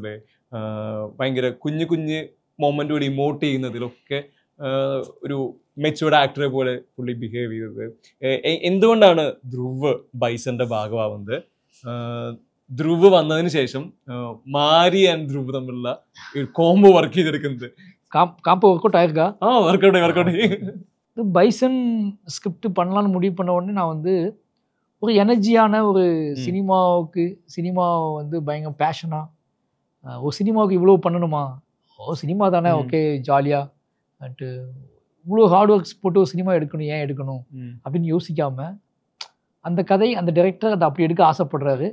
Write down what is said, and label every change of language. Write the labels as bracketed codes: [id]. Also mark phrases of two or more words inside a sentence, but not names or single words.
[ml] ഭയങ്കര കുഞ്ഞു മൊമെൻ്റ് കൂടി ഇമോട്ട് ചെയ്യുന്നതിലൊക്കെ ഒരു മെച്യൂർഡ് ആക്ടറെ പോലെ പുള്ളി ബിഹേവ് ചെയ്തത്. എന്തുകൊണ്ടാണ് ധ്രുവ് ബൈസന്റെ ഭാഗമാവുന്നത്? ധ്രുവ് വന്നതിന് ശേഷം മാരി ആൻഡ് ധ്രുവ് തമ്മിലുള്ള [en] combo work [ml] ചെയ്തെടുക്കുന്നത് [en] work out [ta] ஆயிருக்கா? பைசன் ஸ்கிரிப்ட் பண்ணலான்னு முடிவு பண்ண உடனே நான் வந்து ஒரு எனர்ஜியான ஒரு சினிமாவை வந்து பயங்கர பேஷனாக, ஒரு சினிமாவுக்கு இவ்வளோ பண்ணணுமா, சினிமா தானே ஓகே ஜாலியாக அட்டு இவ்வளோ [en] hard works [ta] போட்டு ஒரு சினிமா எடுக்கணும், ஏன் எடுக்கணும் அப்படின்னு யோசிக்காமல் அந்த கதை அந்த டைரக்டர் அதை அப்படி எடுக்க ஆசைப்படுறாரு.